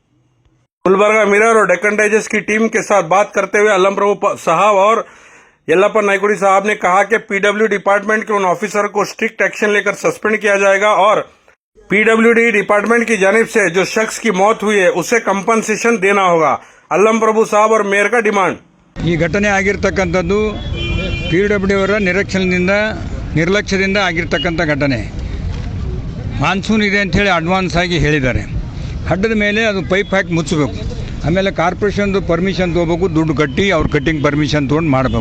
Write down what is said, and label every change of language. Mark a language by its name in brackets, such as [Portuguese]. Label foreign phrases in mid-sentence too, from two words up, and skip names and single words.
[Hindi] गुलबर्गा मिरर और डेक्कन डाइजेस्ट की टीम के साथ बात करते हुए अलम प्रभु साहब और येलप्पा नाइकुड़ी साहब ने कहा कि [English] PW department [Hindi] के उन ऑफिसर को [English] strict action [Hindi] लेकर सस्पेंड किया जाएगा और [English] PWD department [Hindi] की जानिब से जो शख्स की मौत हुई है उसे कंपनसेशन देना होगा। अलम प्रभु साहब और मेयर का डिमांड। [Kannada] ಈ ಘಟನೆ ಆಗಿರತಕ್ಕಂಥದ್ದು ಪಿಡಬ್ಲ್ಯೂ ಅವರ ನಿರ್ಲಕ್ಷ್ಯದಿಂದ ಆಗಿರತಕ್ಕಂಥ ಘಟನೆ. ಮಾನ್ಸೂನ್ ಇದೆ ಅಂತ ಹೇಳಿ ಅಡ್ವಾನ್ಸ್ ಆಗಿ ಹೇಳಿದ್ದಾರೆ. ಹಡ್ಡದ ಮೇಲೆ ಅದು ಪೈಪ್ ಹಾಕಿ ಮುಚ್ಚಬೇಕು. ಆಮೇಲೆ ಕಾರ್ಪೊರೇಷನ್ದು ಪರ್ಮಿಷನ್ ತೊಗೋಬೇಕು, ದುಡ್ಡು ಕಟ್ಟಿ ಅವ್ರ [English] cutting permission [Kannada] ತೊಗೊಂಡು ಮಾಡಬೇಕು.